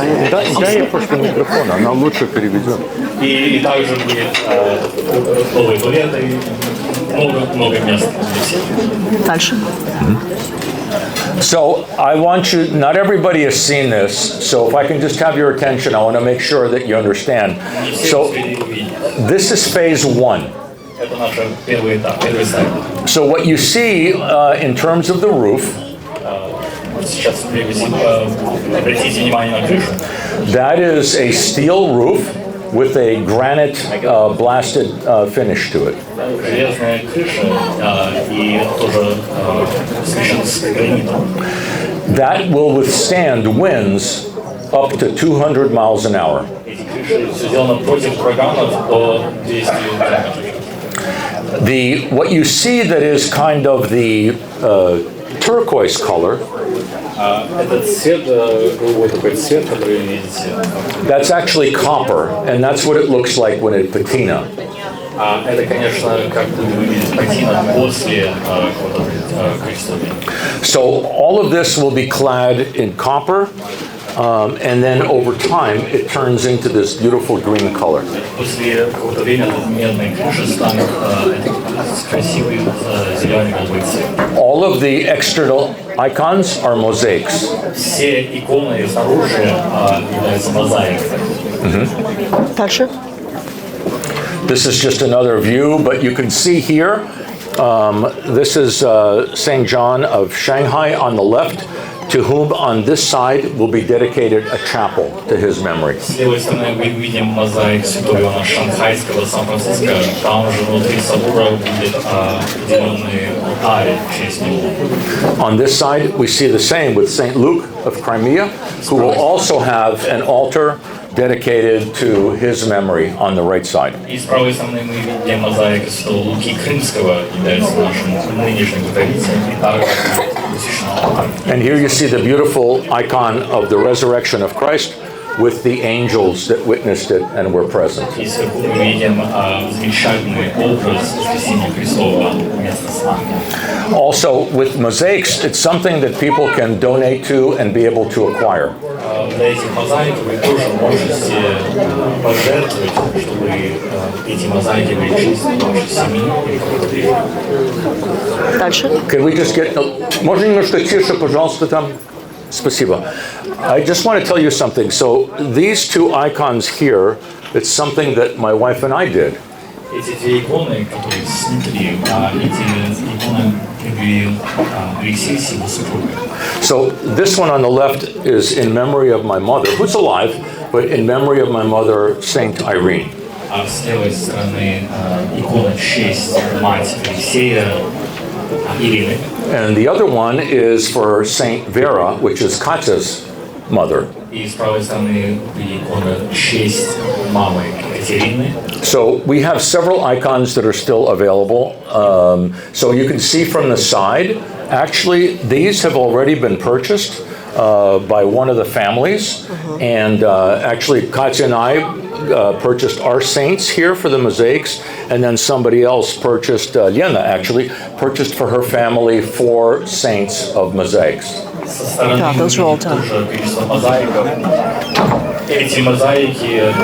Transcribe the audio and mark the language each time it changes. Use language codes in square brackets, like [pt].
[ru] Да, я просто микрофон, она лучше переведет. И также будет новые туалеты, много места для всех. Дальше. [en] So I want you, not everybody has seen this, so if I can just have your attention, I want to make sure that you understand. So this is phase one. [ru] Это наш первый этап, первый сайт. [en] So what you see in terms of the roof, [ru] Сейчас обратите внимание на крышу. [en] that is a steel roof with a granite blasted finish to it. [ru] Железная крыша и тоже смешана с гранитом. [en] That will withstand winds up to 200 miles an hour. [ru] Эти крыши все сделано против ураганов до 200 км. [en] What you see that is kind of the turquoise color, [ru] Этот цвет, голубой такой цвет, который вы видите, [en] that's actually copper, and that's what it looks like when it's patina. [ru] это, конечно, как выглядит патина после количества времени. [en] So all of this will be clad in copper, and then over time it turns into this beautiful green color. [ru] После какого-то времени медные крыши станут красивый зеленый голубой цвет. [en] All of the external icons are mosaics. [ru] Все иконы снаружи являются мозаикой. Дальше. [en] This is just another view, but you can see here, this is St. John of Shanghai on the left, to whom on this side will be dedicated a chapel to his memory. [ru] С левой стороны мы видим мозаик святого Иоанна Шанхайского, Сан-Франциско. Там же внутри собора будет определенный алтарь в честь него. [en] On this side, we see the same with St. Luke of Crimea, who will also have an altar dedicated to his memory on the right side. [ru] И с правой стороны мы видим мозаик святого Луки Крымского, является нашим нынешним покровителем, и также посвящен алтарь. [en] And here you see the beautiful icon of the resurrection of Christ with the angels that witnessed it and were present. [ru] И сверху мы видим замечательный образ воскресения Христова вместе с нами. [en] Also, with mosaics, it's something that people can donate to and be able to acquire. [ru] Для этих мозаик вы тоже можете пожертвовать, чтобы эти мозаики были в честь вашей семьи или какой-то движения. Дальше. [en] Can we just get... [ru] Можно немножко тише, пожалуйста, там? Спасибо. [en] I just want to tell you something. So these two icons here, it's something that my wife and I did. [ru] Эти две иконы, которые снесли, эти иконы привели Алексей с его супругой. [en] So this one on the left is in memory of my mother, who's alive, but in memory of my mother, Saint Irene. [ru] А с левой стороны икона в честь мать Алексея, Ирины. [en] And the other one is for Saint Vera, which is Katya's mother. [ru] И с правой стороны икона в честь мамы Екатерины. [en] So we have several icons that are still available. So you can see from the side, actually these have already been purchased by one of the families. And actually Katya and I purchased our saints here for the mosaics, and then somebody else purchased, Lena actually, purchased for her family 4 saints of mosaics. [ru] Со стороны тоже количество мозаиков. Эти мозаики